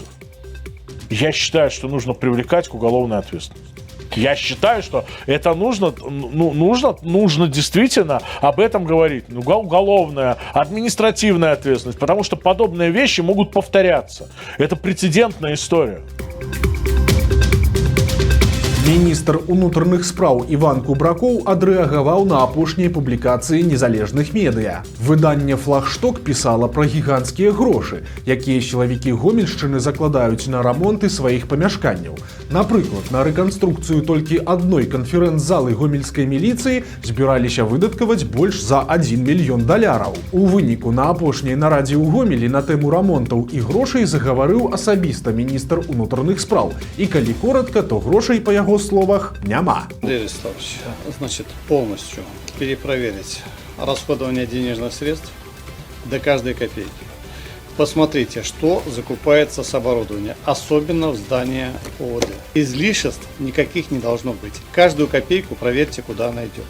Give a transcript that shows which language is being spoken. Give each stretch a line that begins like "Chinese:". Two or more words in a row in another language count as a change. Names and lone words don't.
Russian: Я считаю, что нужно привлекать к уголовной ответственности. Я считаю, что это нужно действительно об этом говорить. Уголовная, административная ответственность, потому что подобные вещи могут повторяться. Это прецедентная история.
Belarusian: Міністр унутраных спраў Іван Кубракоў адрэагаваў на апошнія публікацыі незалежных медыа. Выданне «Флагшток» пісала пра гіганцкія грошы, якія сілавікі Гомельшчыны закладаюць на рамонты сваіх памяшканняў. Напрыклад, на рэканструкцыю толькі адной канферэнц-залы гомельскай міліцыі збіраліся выдаткаваць больш за 1 мільён даляраў. У выніку на апошняй нарадзе ў Гомелі на тэму рамонтаў і грошай загаварыў асабіста міністр унутраных спраў. І калі коратка, то грошай па яго словах няма.
Russian: Андрей Вячеславович, значит, полностью перепроверить расходование денежных средств до каждой копейки. посмотрите, что закупается с оборудования, особенно в здании ОВД. Излишеств никаких не должно быть. Каждую копейку проверьте, куда она идет.